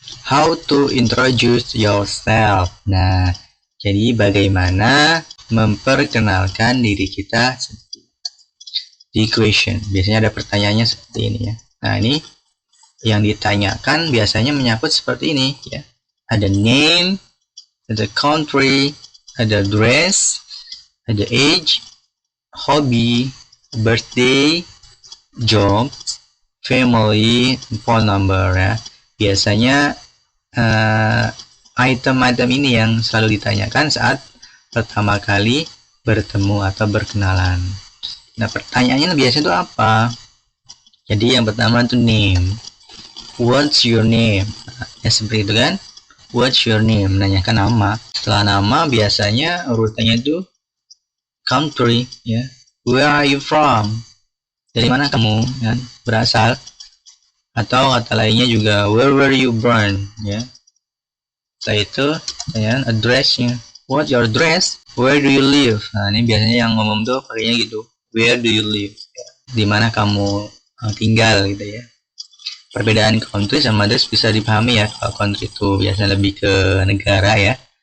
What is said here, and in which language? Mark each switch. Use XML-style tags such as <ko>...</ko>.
<en>How to introduce yourself.</en> <id>Nah, jadi bagaimana memperkenalkan diri kita sendiri. Di question biasanya ada pertanyaannya seperti ini ya. Nah, ini yang ditanyakan biasanya menyangkut seperti ini ya. Ada name, ada country, ada dress, ada age, hobby, birthday, job, family, phone number ya. Biasanya item-item ini yang selalu ditanyakan saat pertama kali bertemu atau berkenalan. Nah, pertanyaannya biasanya itu apa? Jadi yang pertama itu name.</id> <en>What's your name?</en> <id>Ya seperti itu kan. What's your name? Menanyakan nama. Setelah nama biasanya urutannya itu country ya.</id> <en>Where are you from?</en> <id>Dari mana kamu ya, berasal? Atau kata lainnya juga</id> <en>where were you born</en> <id>ya. Setelah itu ya, addressnya.</id> <en>What's your address? Where do you live?</en> <id>Nah, ini biasanya yang ngomong tuh pakainya gitu.</id> <en>Where do you live? Ya.</en> <id>Di mana kamu tinggal gitu ya. Perbedaan country sama address bisa dipahami ya. Kalau country itu biasanya lebih ke negara ya.</id>